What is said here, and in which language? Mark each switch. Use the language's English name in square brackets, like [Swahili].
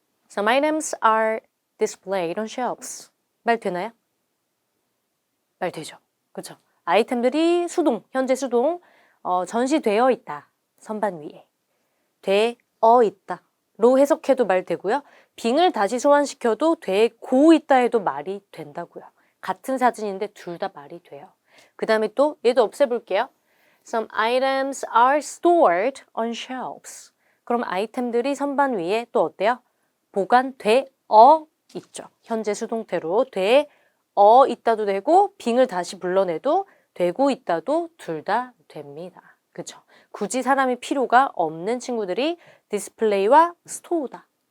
[English] Some items are displayed on shelves. [Korean] 말 되나요? 말 되죠. 그쵸? 아이템들이 수동, 현재 수동, 전시되어 있다. 선반 위에. 되어 있다. 로 해석해도 말 되고요. 빙을 다시 소환시켜도 되고 있다 해도 말이 된다고요. 같은 사진인데 둘 다 말이 돼요. 그 다음에 또 얘도 없애볼게요. [English] Some items are stored on shelves. [Korean] 그럼 아이템들이 선반 위에 또 어때요? 보관되어 있죠. 현재 수동태로 되어 있다도 되고 빙을 다시 불러내도 되고 있다도 둘 다 됩니다. 그쵸? 굳이 사람이 필요가 없는 친구들이 디스플레이와 스토어다.